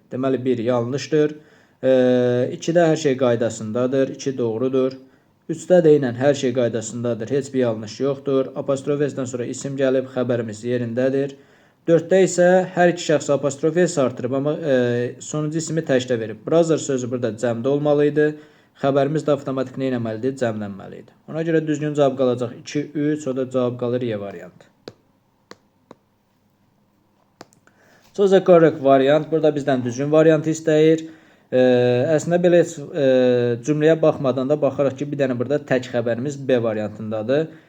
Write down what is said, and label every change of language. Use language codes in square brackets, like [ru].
[az] Deməli, 1 yanlışdır. 2-də hər şey qaydasındadır. 2 doğrudur. 3-də də ilə hər şey qaydasındadır. Heç bir yanlış yoxdur. Apostrof S-dən sonra isim gəlib. Xəbərimiz yerindədir. 4-də isə hər iki şəxs apostrof S artırıb, amma sonuncu ismi təkdə verib. Brother sözü burada cəmdə olmalıydı. Xəbərimiz də avtomatik nə etməlidir? Cəmlənməlidir. Ona görə düzgün cavab qalacaq 2, 3, o da cavab qalır Y variantı. [en] Choose the correct variant. [az] Burada bizdən düzgün variantı istəyir. Əslində belə cümləyə baxmadan da baxaraq ki, bir dənə burada tək xəbərimiz B variantındadır.